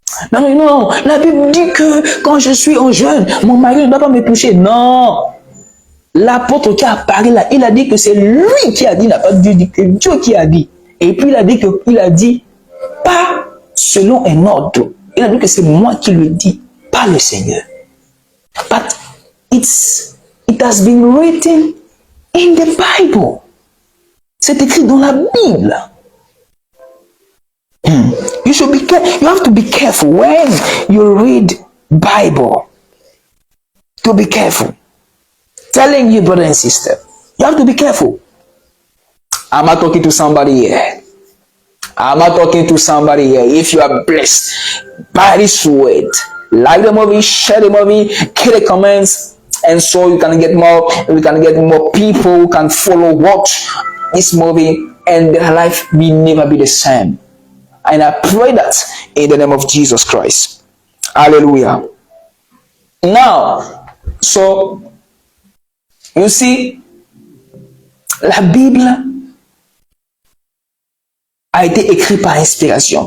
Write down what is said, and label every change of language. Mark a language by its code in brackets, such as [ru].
[fr] Non, la Bible dit que quand je suis en jeûne, mon mari ne doit pas me toucher. Non. L'apôtre qui a parlé là, il a dit que c'est lui qui a dit, il n'a pas dit que Dieu qui a dit. Et puis il a dit qu'il a dit, pas selon un ordre. Il a dit que c'est moi qui le dis, pas le Seigneur. [en] But it has been written in the Bible. [fr] C'est écrit dans la Bible. [en] You have to be careful when you read Bible. To be careful. Telling you, brother and sister, you have to be careful. I'm not talking to somebody here. If you are blessed by this word, like the movie, share the movie, hit the comments, and so you can get more people who can follow, watch this movie, and their life will never be the same. And I pray that in the name of Jesus Christ. Hallelujah. Now, so you see, [fr] la Bible a été écrite par inspiration.